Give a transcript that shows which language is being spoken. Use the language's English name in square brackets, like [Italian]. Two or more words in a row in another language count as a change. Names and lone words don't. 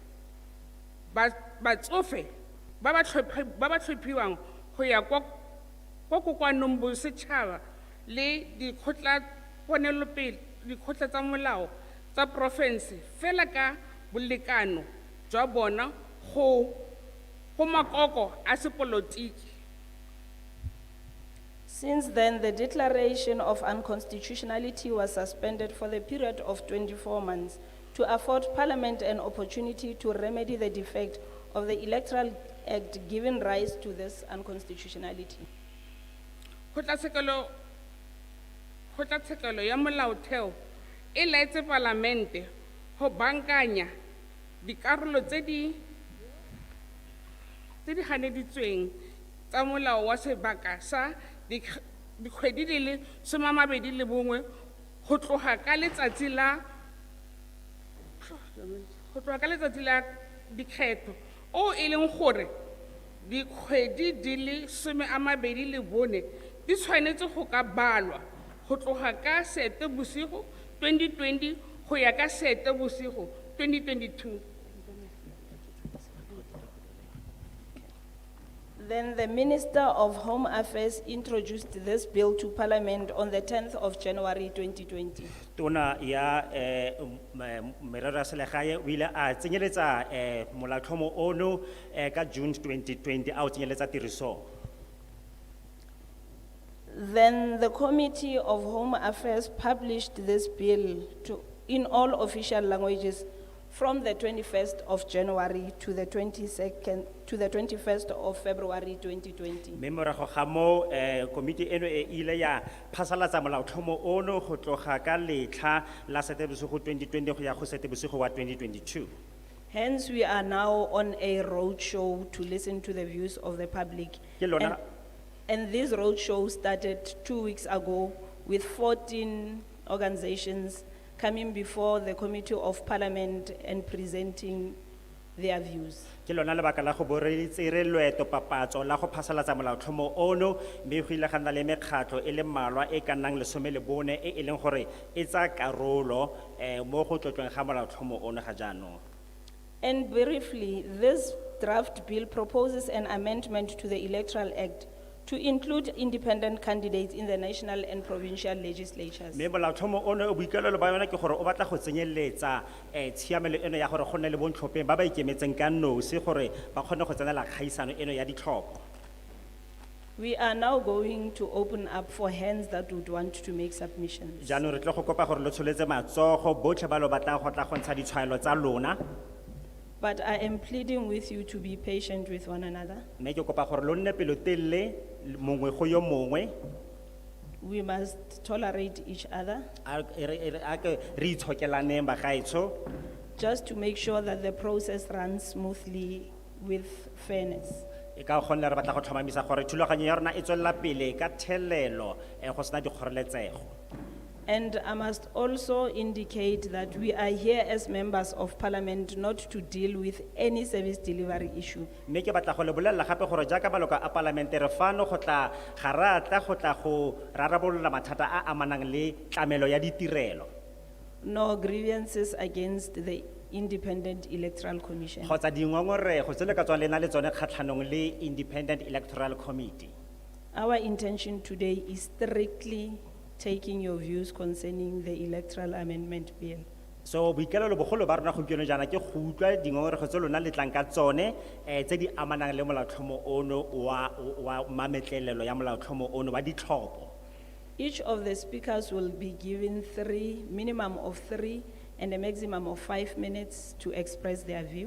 [Tswana] batsofe ba ba tlhophiwang go ya kwa kokoanong bosetšhaba le dikgotla tsa molao tsa porofense fela ka bolekano jwa bona go makoko a sepolotiki. [English] Since then, the declaration of unconstitutionality was suspended for the period of 24 months to afford Parliament an opportunity to remedy the defect of the Electoral Act giving rise to this unconstitutionality. [Tswana] Kgotlatshekelo ya molaotheo e laetse Palamente go bankanya dikarolo tse di ganeditsweng tsa molao wa sebaka sa dikgwedi di le 21 go tloga ka letsatsi la dikgetho o e leng gore dikgwedi di le 24 di tshwanetse go ka balwa go tloga ka Seetebosigo 2020 go ya ka Seetebosigo 2022. [English] Then the Minister of Home Affairs introduced this bill to Parliament on the 10th of January 2020. [Tswana] Tona ya merero ya selegae o ile a tsenyeletsa molaotlhomo ono ka June 2020 a o tsenyeletsa tiriso. [English] Then the Committee of Home Affairs published this bill in all official languages from the 21st of January to the 21st of February 2020. [Tswana] Mme morago ga mo komiti eno e ile ya phasalatsa molaotlhomo ono go tloga ka letlha la Seetebosigo 2020 go ya go Seetebosigo wa 2022. [English] Hence, we are now on a roadshow to listen to the views of the public. [Tswana] Ke lona- [English] And this roadshow started 2 weeks ago with 14 organizations coming before the Committee of Parliament and presenting their views. [Tswana] Ke lona lebaka la go bo re tsere loeto papatso la go phasalatsa molaotlhomo ono mme go ile ga nna le mekgatlho e le mmalwa e ka nnang 14 e leng gore e tsa karolo mo go tlotlweng ga molaotlhomo ono ga jaanong. [English] And briefly, this draft bill proposes an amendment to the Electoral Act to include independent candidates in the national and provincial legislatures. [Tswana] Mme molaotlhomo ono o boikalelo ba yona ke gore o batla go tsenyeletsa tshiamelo eno ya gore go nne le bontlhopheng ba ba ikemetseng ka nosi gore ba kgone go tsenela kgaisano eno ya ditlhopho. [English] We are now going to open up for hands that would want to make submissions. [Tswana] Jaanong re tle go kopa gore lo tsholetse matsogo botlhe ba lo batlang go tla go ntsha ditshwaelo tsa lona. [English] But I am pleading with you to be patient with one another. [Tswana] Mme ke kopa gore lo nne pelotelele mongwe go yo mongwe. [English] We must tolerate each other [Tswana] A ke re itshokelaneng bagaetsho [English] just to make sure that the process runs smoothly with fairness. [Tswana] e ka gonne re batla go tlhomamisa gore thulaganyo ya rona e tswelela pele ka thelelo go sena dikgoreletsego. [English] And I must also indicate that we are here as members of Parliament not to deal with any service delivery issue. [Tswana] Mme ke batla go le bolelela gape gore jaaka maloko a Palamente re fano go tla ga ra tla go tla go rarabolola mathata a amanang le tlamelo ya ditirelo [English] No grievances against the Independent Electoral Commission. [Tswana] kgotsa dingongorego tse le ka tswang le na le tsone kgatlhanong le Independent Electoral Committee. [English] Our intention today is strictly taking your views concerning the Electoral Amendment Bill. [Tswana] So boikalelo bogolo ba rona gompieno jaana ke go utlwa dingongorego tse lona le tlang ka tsone tse di amanang le molaotlhomo ono wa mametlelelo ya molaotlhomo ono wa ditlhopho. [English] Each of the speakers will be given minimum of 3 and a maximum of 5 minutes to express their view.